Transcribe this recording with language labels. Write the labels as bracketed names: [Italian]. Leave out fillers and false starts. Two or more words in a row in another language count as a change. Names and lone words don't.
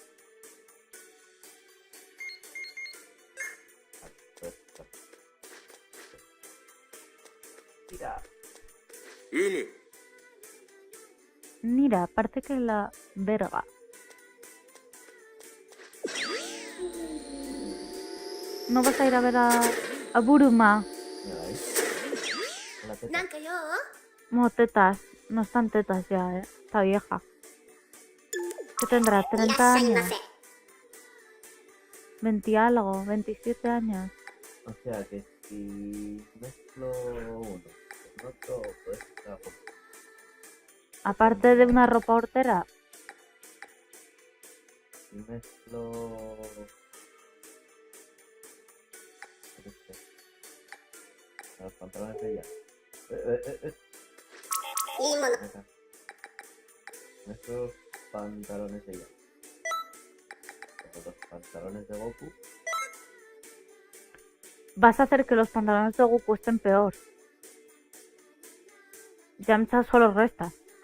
[Spanish] Mira. [Japanese] いいね。 [Spanish] Mira, aparte que la verga. ¿No vas a ir a ver a Buruma? Mira ahí. La teta. [Japanese] なんか用？ [Spanish] No, tetas. No están tetas ya, Está vieja. ¿Qué tendrá? [Japanese] いらっし [Spanish] ¿30 [Japanese] ゃいま [Spanish] años? [Japanese] せ。 [Spanish] ¿20 algo? ¿27 años? O sea que si mezclo uno con otro, pues está poco. Aparte de una ropa hortera. Si mezclo. Los pantalones de ella. [Japanese] いいもの。 [Spanish] Acá. Mezclo los pantalones de ella. Los pantalones de Goku. Vas a hacer que los pantalones de Goku estén peor. Yamcha solo resta.